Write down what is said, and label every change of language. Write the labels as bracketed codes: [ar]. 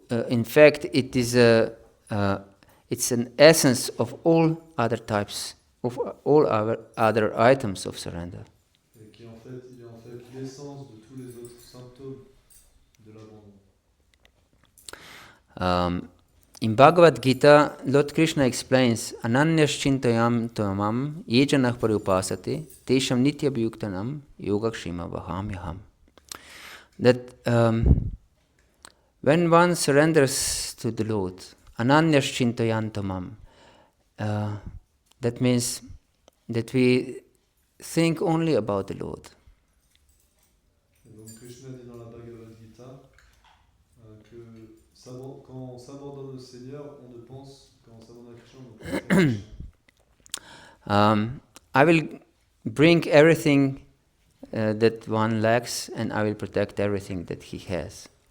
[en] In fact, it is it's an essence of all other types, of all other items of surrender. [fr] Et il est en fait l'essence de tous les autres symptômes de l'abandon. [en] In Bhagavad-gita, Lord Krishna explains, [sa] Ananyaschintayam tamam yejanah parupasate tesham nityabhyuktanam yogakshema vahamyaham. [en] That when one surrenders to the Lord, [sa] Ananyaschintayam tamam, [en] that means that we think only about the Lord. [fr] Et donc Krishna dit dans la Bhagavad-gita que quand on s'abandonne au Seigneur, on ne pense, quand on s'abandonne à Krishna, on ne pense qu'à Krishna. [en] I will bring everything that one lacks, and I will protect everything that he has.